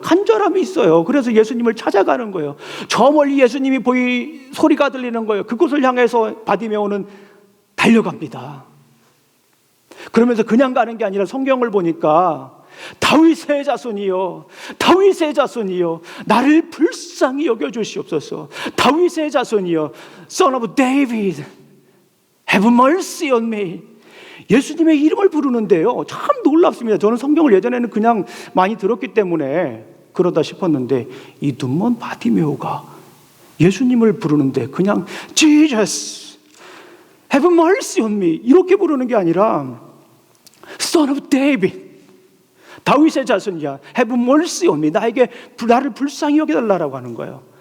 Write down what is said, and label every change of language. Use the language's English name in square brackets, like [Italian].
[Korean] 간절함이 있어요. 그래서 예수님을 찾아가는 거예요. 저 멀리 예수님이 소리가 들리는 거예요. 그곳을 향해서 바디메오는 달려갑니다. 그러면서 그냥 가는 게 아니라 성경을 보니까 다윗의 자손이여, 다윗의 자손이여, 나를 불쌍히 여겨주시옵소서. 다윗의 자손이여, [English] Son of David, have mercy on me. [Korean] 예수님의 이름을 부르는데요, 참 놀랍습니다. 저는 성경을 예전에는 그냥 많이 들었기 때문에 그러다 싶었는데, 이 눈먼 바디메오가 예수님을 부르는데 그냥 [English] Jesus, have mercy on me [Korean] 이렇게 부르는 게 아니라 [English] Son of David, [Korean] 다윗의 자손이야, [English] have mercy on me, [Korean] 나를 불쌍히 여겨달라고 하는 거예요.